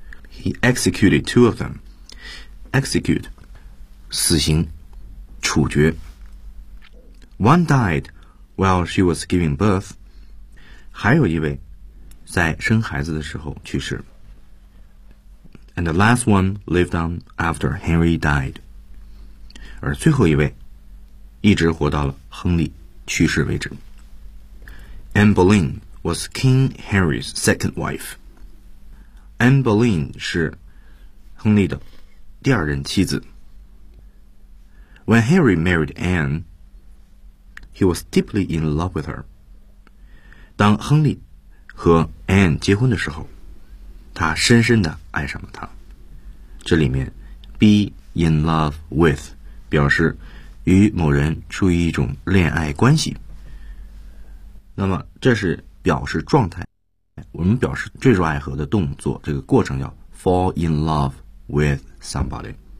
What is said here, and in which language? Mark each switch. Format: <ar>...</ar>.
<en>He executed two of them. Execute,</en> <zh>死刑,处决。</zh> <en>One died while she was giving birth.</en> <zh>还有一位在生孩子的时候去世。</zh> <en>And the last one lived on after Henry died.</en> <zh>而最后一位一直活到了亨利去世为止。</zh> <en>Anne Boleyn was King Henry's second wife.</en> <zh>Anne Boleyn 是亨利的第二任妻子。</zh> <en>When Henry married Anne, he was deeply in love with her.</en> <zh>当亨利和 Anne 结婚的时候，他深深地爱上了她。这里面</zh> <en>be in love with</en> <zh>表示与某人处于一种恋爱关系。那么这是表示状态，我们表示坠入爱河的动作，这个过程叫</zh> <en>fall in love with somebody。</en>